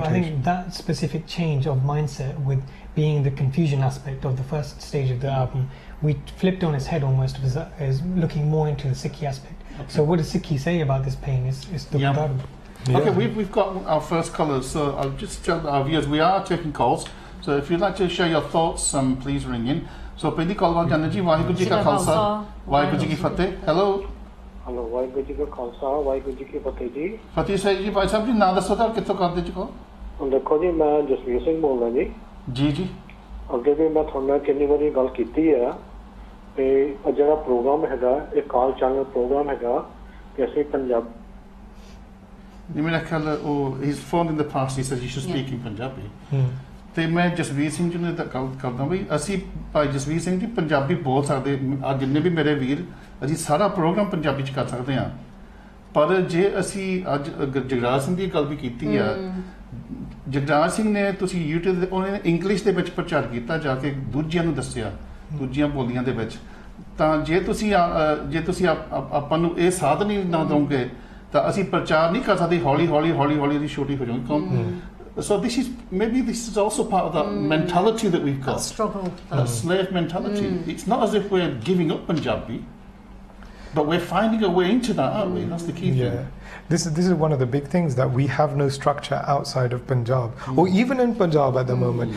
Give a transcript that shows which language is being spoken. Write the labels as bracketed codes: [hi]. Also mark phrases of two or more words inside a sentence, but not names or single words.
[en] So I think that specific change of mindset, with being the confusion aspect of the first stage of the album, we flipped on its head almost, as looking more into the Sikhi aspect. So what does Sikhi say about this pain? Is the Okay, we've got our first colours, so I'll just tell our viewers we are taking calls. So if you'd like to share your thoughts, please ring in. [pa] So ਪਹਿਲੀ ਕਾਲ ਵਾਲ ਜਾਨਣ ਜੀ, ਵਾਹਿਗੁਰੂ ਜੀ ਕਾ ਖਾਲਸਾ, ਵਾਹਿਗੁਰੂ ਜੀ ਕੀ ਫਤਿਹ. ਹੈਲੋ ਵਾਹਿਗੁਰੂ ਜੀ ਕਾ ਖਾਲਸਾ, ਵਾਹਿਗੁਰੂ ਜੀ ਕੀ ਫਤਿਹ ਜੀ. ਫਤਿਹ ਸਾਹਿਬ ਜੀ, ਭਾਈ ਸਾਹਿਬ ਜੀ ਨਾਂ ਦੱਸੋ ਤਾਂ ਕਿੱਥੋਂ ਕਰਦੇ ਜੀ ਕੋ? ਦੇਖੋ ਜੀ, ਮੈਂ ਜਸਵੀਰ ਸਿੰਘ ਬੋਲਦਾ ਜੀ. ਜੀ ਅੱਗੇ ਵੀ ਮੈਂ ਤੁਹਾਡੇ ਨਾਲ ਕਿੰਨੀ ਵਾਰੀ ਗੱਲ ਕੀਤੀ ਹੈ ਤੇ ਜਿਹੜਾ ਪ੍ਰੋਗਰਾਮ ਹੈਗਾ, ਇਹ ਕਾਲ ਚੈਨਲ ਪ੍ਰੋਗਰਾਮ ਹੈਗਾ ਕਿ ਅਸੀਂ ਪੰਜਾਬ ਮੇਰਾ ਖਿਆਲ ਉਹ [en] he's phoned in the past, he says you should speak in Punjabi. [pa] ਤੇ ਮੈਂ ਜਸਵੀਰ ਸਿੰਘ ਜੀ ਨੂੰ ਗੱਲ ਕਰਦਾ ਬਈ ਅਸੀਂ ਭਾਈ ਜਸਵੀਰ ਸਿੰਘ ਜੀ ਪੰਜਾਬੀ ਬੋਲ ਸਕਦੇ, ਜਿੰਨੇ ਵੀ ਮੇਰੇ ਵੀਰ ਅਸੀਂ ਸਾਰਾ ਪ੍ਰੋਗਰਾਮ ਪੰਜਾਬੀ ਚ ਕਰ ਸਕਦੇ ਹਾਂ, ਪਰ ਜੇ ਅਸੀਂ ਅੱਜ ਜਗਰਾਜ ਸਿੰਘ ਦੀ ਗੱਲ ਵੀ ਕੀਤੀ ਆ, ਜਗਰਾਜ ਸਿੰਘ ਨੇ ਤੁਸੀਂ YouTube ਤੇ ਉਹਨੇ ਇੰਗਲਿਸ਼ ਦੇ ਵਿੱਚ ਪ੍ਰਚਾਰ ਕੀਤਾ, ਜਾ ਕੇ ਦੂਜਿਆਂ ਨੂੰ ਦੱਸਿਆ ਦੂਜੀਆਂ ਬੋਲੀਆਂ ਦੇ ਵਿੱਚ, ਤਾਂ ਜੇ ਤੁਸੀਂ ਆਪਾਂ ਨੂੰ ਇਹ ਸਾਧਨ ਹੀ ਨਾ ਦਓਗੇ ਤਾਂ ਅਸੀਂ ਪ੍ਰਚਾਰ ਨਹੀਂ ਕਰ ਸਕਦੇ, ਹੌਲੀ ਹੌਲੀ ਦੀ ਛੋਟੀ ਹੋ ਜਾਊਗੀ. [en] So this is also part of that mentality that we've got. That struggle. That slave mentality. It's not as if we're giving up Punjabi, but we're finding a way into that, aren't we? That's the key thing. This is one of the big things, that we have no structure outside of Punjab, or even in Punjab at the moment.